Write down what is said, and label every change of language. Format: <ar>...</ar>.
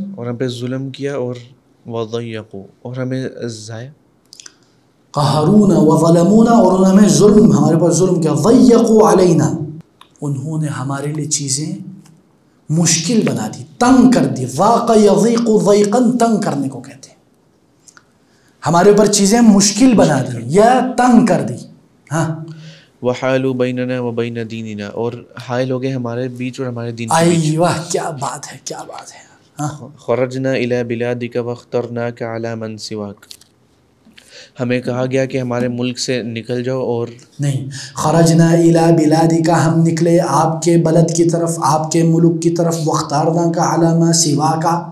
<ur>اور ہم پہ ظلم کیا اور</ur> <ar>وَضَيَّقُوا</ar> <ur>اور ہمیں ضائع.</ur> <ar>قَهَرُونَا وَظَلَمُونَا</ar> <ur>اور انہوں نے ہمیں ہمارے پر ظلم کیا.</ur> <ar>ضَيَّقُوا عَلَيْنَا</ar> <ur>انہوں نے ہمارے لیے چیزیں مشکل بنا دی، تنگ کر دی.</ur> <ar>ضاق یضیق ضیقاً</ar> <ur>تنگ کرنے کو کہتے ہیں. ہمارے اوپر چیزیں مشکل بنا دی یا تنگ کر دی. ہاں</ur> <ar>وحالوا بیننا وبین دیننا</ar> <ur>اور حائل ہو گئے ہمارے بیچ اور ہمارے دین کے بیچ. واہ کیا بات ہے، کیا بات ہے.</ur> <ar>خرجنا الی بلادک واخترناک علی من سواک</ar> <ur>ہمیں کہا گیا کہ ہمارے ملک سے نکل جاؤ. اور نہیں،</ur> <ar>خرجنا الی بلادک</ar> <ur>ہم نکلے آپ کے بلد کی طرف، آپ کے ملک کی طرف.</ur> <ar>واخترناک علی ما سواک</ar>